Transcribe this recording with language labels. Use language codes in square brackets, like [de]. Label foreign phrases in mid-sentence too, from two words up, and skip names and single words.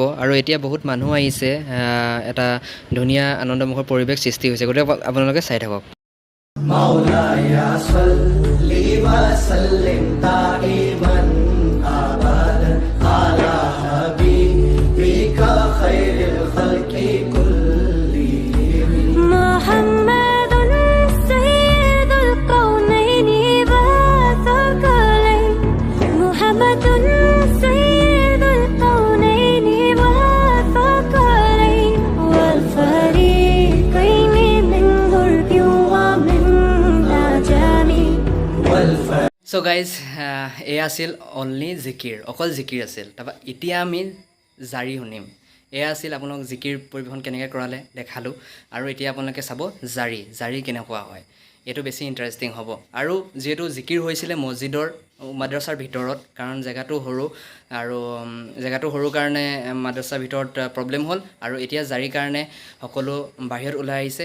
[as] আৰু এতিয়া বহুত মানুহ আহিছে, এটা ধুনীয়া আনন্দমুখৰ পৰিৱেশ সৃষ্টি হৈছে, গতিকে আপোনালোকে চাই থাকক। [ar] مولاي صل وسلم دائما ابدا على حبيبك خير الخلق كلهم محمد سيد الكونين والثقلين محمد سيد الكونين والثقلين والفريقين من غرب ومن عجم [as] চ' গাইজ, এয়া আছিল অনলি জিকিৰ, অকল জিকিৰ আছিল। তাৰপৰা এতিয়া আমি জাৰি শুনিম। এয়া আছিল আপোনালোক জিকিৰ পৰিৱেশন কেনেকৈ কৰালে দেখালোঁ, আৰু এতিয়া আপোনালোকে চাব জাৰি কেনেকুৱা হয়। এইটো বেছি ইণ্টাৰেষ্টিং হ'ব। আৰু যিহেতু জিকিৰ হৈছিলে মছজিদৰ মাদ্ৰাছাৰ ভিতৰত, কাৰণ জেগাটো সৰু কাৰণে মাদ্ৰাছাৰ ভিতৰত প্ৰব্লেম হ'ল, আৰু এতিয়া জাৰিৰ কাৰণে সকলো বাহিৰত ওলাই আহিছে।